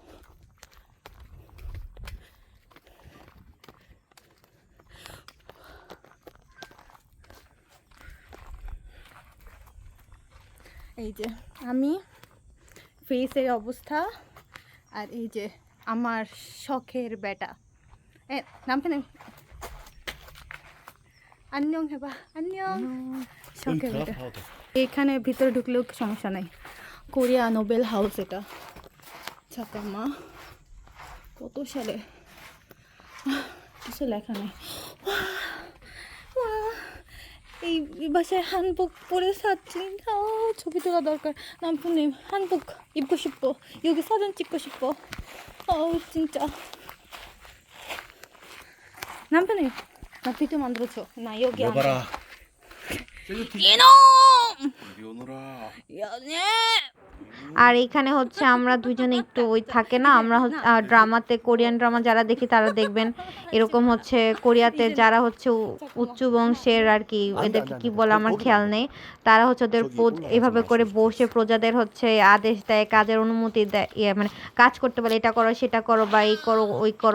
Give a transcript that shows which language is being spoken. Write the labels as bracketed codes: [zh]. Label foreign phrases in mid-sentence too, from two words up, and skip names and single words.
[bn] এই যে আমি ফেসের অবস্থা, আর এই যে আমার শখের বেটা। [ko] 남편은 안녕 해봐. 안녕. [bn] শখের [ko] 여기 [bn] বেটা। [ko] 들어가도 돼. [bn] এখানে ভিতরে ঢুকলেও সমস্যা নাই। কোরিয়া [en] noble house [bn] এটা। 잠깐만. কত সালে? কিছু লেখা নেই। এই বাসায় 한복 পরে 사진 ছবি তোলা দরকার। [ko] 남편님 한복 입고 싶어. 여기 사진 찍고 싶어. 진짜. 남편님 나 비디오 만들어줘. 나 여기 안 돼. 여봐라. 셀루팅. 이놈! 이리 오너라. 연애! [bn] আর এখানে হচ্ছে আমরা দুজনে একটু ওই থাকে না, আমরা ড্রামাতে [en] Korean drama [bn] যারা দেখি তারা দেখবেন এরকম হচ্ছে কোরিয়াতে যারা হচ্ছে উচ্চ বংশের আর কি, এদেরকে কি বলে আমার খেয়াল নেই, তারা হচ্ছে ওদের এভাবে করে বসে প্রজাদের হচ্ছে আদেশ দেয়, কাজের অনুমতি দেয়, মানে কাজ করতে বলে, এটা করো সেটা করো বা এই করো ওই করো।